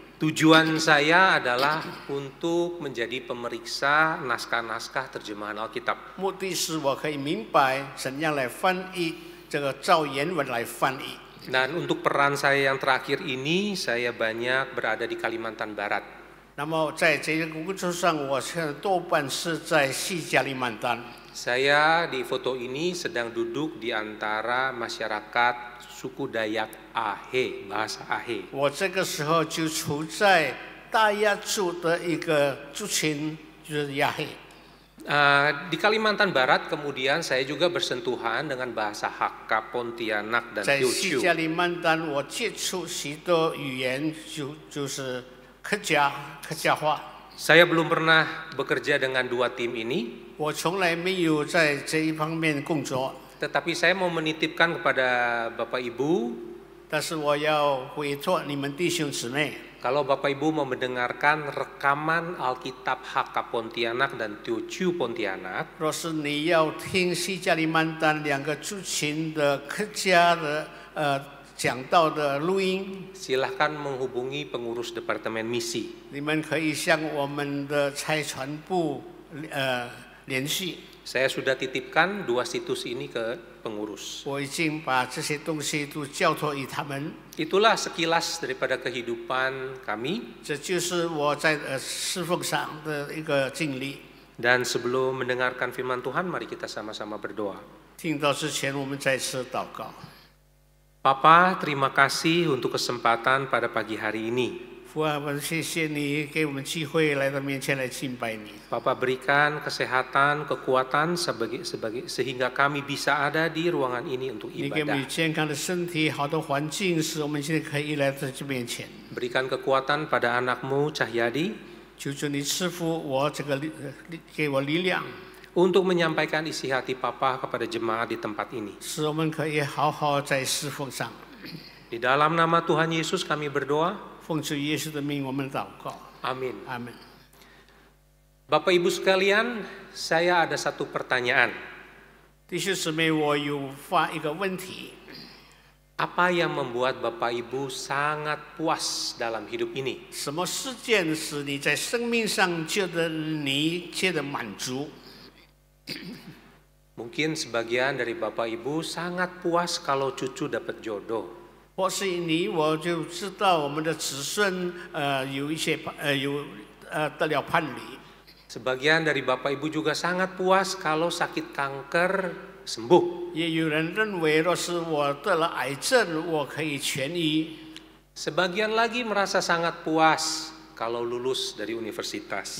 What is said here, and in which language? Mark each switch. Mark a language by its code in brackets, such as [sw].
[id] Tujuan saya adalah untuk menjadi pemeriksa naskah-naskah terjemahan Alkitab. [zh] 目的是我可以明白怎样来翻译这个照原文来翻译。 [id] Dan untuk peran saya yang terakhir ini, saya banyak berada di Kalimantan Barat. [zh] 那么在这个工作上，我现在多半是在西加里曼丹。 [id] Saya di foto ini sedang duduk di antara masyarakat suku Dayak Ahe, bahasa Ahe. [zh] 我这个时候就处在大亚族的一个族群，就是亚黑。 [id] Di Kalimantan Barat kemudian saya juga bersentuhan dengan bahasa Hakka, Pontianak, dan [zh] 在西加里曼丹，我接触许多语言，就是客家话。 [id] Saya belum pernah bekerja dengan dua tim ini. [zh] 我从来没有在这一方面工作， [id] Tetapi saya mau menitipkan kepada Bapak Ibu, [zh] 但是我要委托你们弟兄姊妹， [id] kalau Bapak Ibu mau mendengarkan rekaman Alkitab Hakka Pontianak dan Teochew Pontianak, [zh] 若是你要听西加里曼丹两个族群的客家的讲道的录音， [id] silahkan menghubungi pengurus Departemen Misi. [zh] 你们可以向我们的差传部联系。 [id] Saya sudah titipkan dua situs ini ke pengurus. [zh] 我已经把这些东西都交托于他们。 [id] Itulah sekilas daripada kehidupan kami. [zh] 这就是我在侍奉上的一个经历。 [id] Dan sebelum mendengarkan firman Tuhan, mari kita sama-sama berdoa. [zh] 听到之前，我们再次祷告。 [id] Papa, terima kasih untuk kesempatan pada pagi hari ini. [zh] 父啊，我谢谢你给我们机会来到面前来敬拜你。 [id] Papa berikan kesehatan, kekuatan sehingga kami bisa ada di ruangan ini untuk [zh] 你给我们 [id] ibadah. [zh] 健康的身体、好的环境，使我们现在可以来到这面前。 [id] Berikan kekuatan pada anakmu Cahyadi [zh] 求主你赐福我这个给我力量， [id] untuk menyampaikan isi hati Papa kepada jemaat di tempat ini. [zh] 使我们可以好好在侍奉上。 [id] Di dalam nama Tuhan Yesus kami berdoa. [zh] 奉主耶稣的名，我们祷告。 [id] Amin. [zh] 阿门。 [id] Bapak Ibu sekalian, saya ada satu pertanyaan. [zh] 弟兄姊妹，我有发一个问题： [id] Apa yang membuat Bapak Ibu sangat puas dalam hidup ini? [zh] 什么事件使你在生命上觉得满足？ [id] Mungkin sebagian dari Bapak Ibu sangat puas kalau cucu dapat jodoh. [zh] 或是你我就知道我们的子孙有一些得了伴侣。 [id] Sebagian dari Bapak Ibu juga sangat puas kalau sakit kanker sembuh. [zh] 也有人认为，若是我得了癌症，我可以痊愈。 [id] Sebagian lagi merasa sangat puas kalau lulus dari universitas.